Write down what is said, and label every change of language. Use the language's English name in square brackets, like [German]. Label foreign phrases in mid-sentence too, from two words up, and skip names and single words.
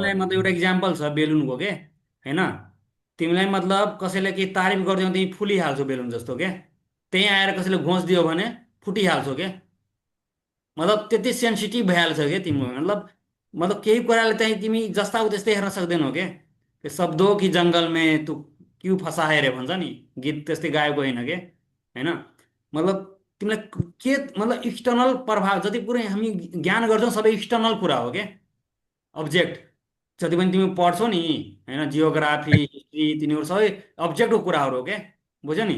[Nepali] तिमीलाई मतलब एउटा इक्जाम्पल छ बेलुनको के होइन, तिमीलाई मतलब कसैले केही तारिफ गरिदियो भने तिमी फुलिहाल्छौ बेलुन जस्तो के, त्यहीँ आएर कसैले घोष दियो भने फुटिहाल्छौ के। मतलब त्यति सेन्सिटिभ भइहाल्छ क्या तिम्रो, मतलब केही कुराले चाहिँ तिमी जस्ता हो त्यस्तै हेर्न सक्दैनौ के। [Hindi] कि शब्दों की जंगल में तू क्यों फंसा है रे [Nepali] भन्छ नि, गीत त्यस्तै गाएको होइन के होइन। मतलब तिमीलाई के मतलब एक्सटर्नल प्रभाव जति कुरै हामी ज्ञान गर्छौँ सबै एक्सटर्नल कुरा हो के, अब्जेक्ट जति पनि तिमी पढ्छौ नि होइन, [English] geography history [Nepali] तिनीहरू सबै अब्जेक्टको कुराहरू हो के, बुझ्यौ नि।